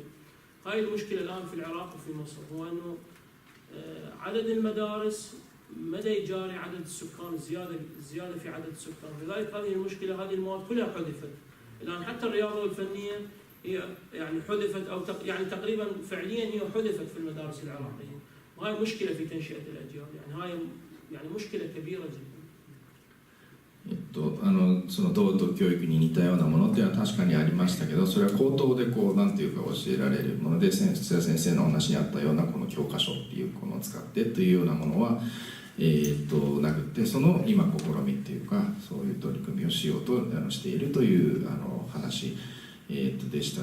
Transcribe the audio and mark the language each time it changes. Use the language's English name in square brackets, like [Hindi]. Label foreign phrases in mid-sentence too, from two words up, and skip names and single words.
[Arabic] هاي المشكله الان في العراق وفي مصر، هو انه عدد المدارس مدى يجاري عدد السكان الزياده في عدد السكان، لذلك هذه المشكله، هذه المواد كلها حذفت. الان حتى الرياضه والفنيه هي يعني حذفت او يعني تقريبا فعليا هي حذفت في المدارس العراقيه، وهي مشكله في تنشئه الاجيال، يعني هاي يعني مشكله كبيره جدا. [Japanese] その道徳教育に似たようなものっていうのは確かにありましたけど、それは口頭でこうなんていうか教えられるもので、土屋先生のお話にあったようなこの教科書っていうこのを使ってというようなものは、なくて、その今試みっていうかそういう取り組みをしようとしているという話、でした。